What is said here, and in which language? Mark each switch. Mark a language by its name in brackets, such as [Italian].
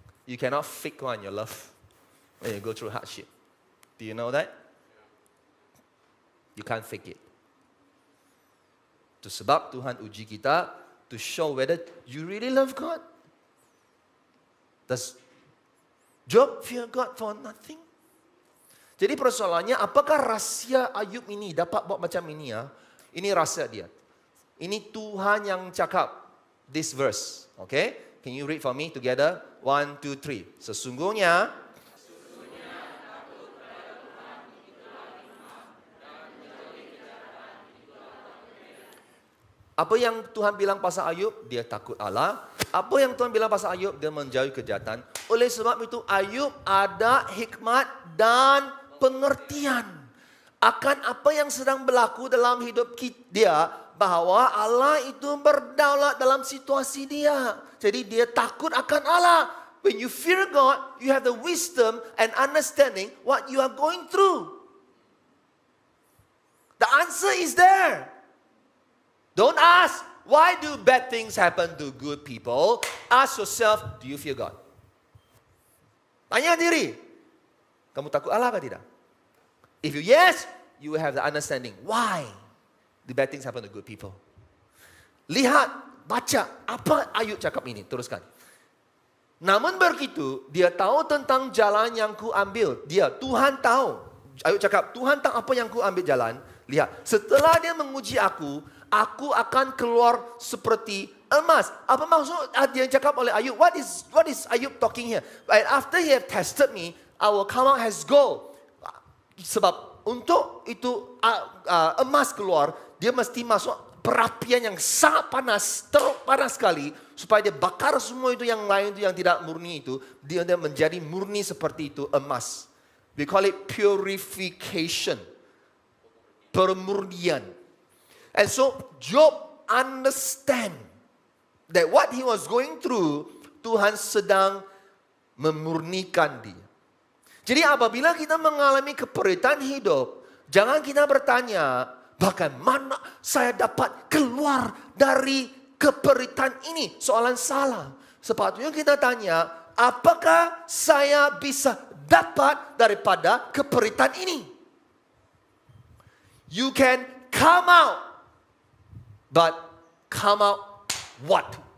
[English] You cannot fake one your love when you go through hardship. Do you know that? You can't fake it. [Malay] Itu sebab Tuhan uji kita [English] to show whether you really love God. Does Job fear God for nothing? [Malay] Jadi persoalannya, apakah rahsia Ayub ini dapat buat macam ini ya? Ini rahsia dia. Ini Tuhan yang cakap [English] this verse. Okay? Can you read for me together? [Malay] 1, 2, 3. Sesungguhnya apa yang Tuhan bilang pasal Ayub? Dia takut Allah. Apa yang Tuhan bilang pasal Ayub? Dia menjauhi kejahatan. Oleh sebab itu Ayub ada hikmat dan pengertian akan apa yang sedang berlaku dalam hidup dia, bahawa Allah itu berdaulat dalam situasi dia. Jadi dia takut akan Allah. [English] When you fear God, you have the wisdom and understanding what you are going through. The answer is there. Don't ask, why do bad things happen to good people? Ask yourself, do you fear God? [Malay] Tanya diri, kamu takut Allah atau tidak? [English] If you yes, you will have the understanding. Why the bad things happen to good people? [Malay] Lihat, baca, apa Ayub cakap ini? Teruskan. Namun begitu, dia tahu tentang jalan yang ku ambil. Tuhan tahu. Ayub cakap, Tuhan tahu apa yang ku ambil jalan. Lihat, setelah dia menguji aku akan keluar seperti emas. Apa maksud dia cakap oleh Ayub? [English] What is Ayub talking here? And after he have tested me, I will come out as gold. [Malay] Sebab untuk itu emas keluar, dia mesti masuk perapian yang sangat panas, teruk panas sekali, supaya dia bakar semua itu yang lain itu yang tidak murni itu, dia menjadi murni seperti itu emas. [English] We call it purification. [Malay] Pemurnian. [English] And so Job understand that what he was going through, [Malay] Tuhan sedang memurnikan dia. Jadi apabila kita mengalami keperitan hidup, jangan kita bertanya, bagaimana saya dapat keluar dari keperitan ini? Soalan salah. Sepatutnya kita tanya, apakah saya bisa dapat daripada keperitan ini? [English] You can come out, but come out what?